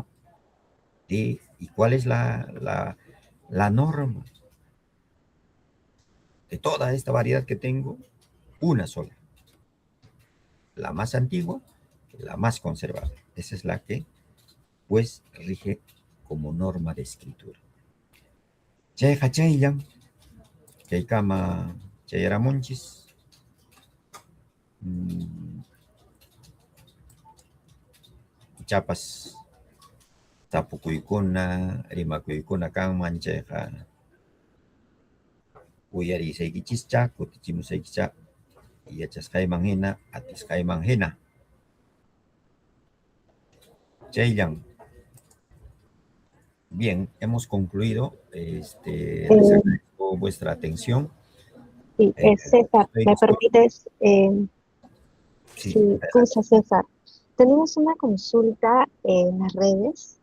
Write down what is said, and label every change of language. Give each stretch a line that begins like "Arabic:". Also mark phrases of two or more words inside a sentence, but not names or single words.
Spanish: ¿Y cuál es la norma de toda esta variedad que tengo? Una sola. La más antigua, la más conservada. Esa es la que, pues, rige como norma de escritura.
Quechua: Cheja chaylan, chaykama chayaramunchis, chapas tapukuykuna, rimakuykuna kanman chayqa uyarisaykichikcha, kutichimusaykicha, yachasqayman hina, atisqayman hina. Chayllan.
Spanish: Bien, hemos concluido. Les agradezco vuestra atención. Sí, César, ¿me permites? Sí, sí, César. Tenemos una consulta en las redes.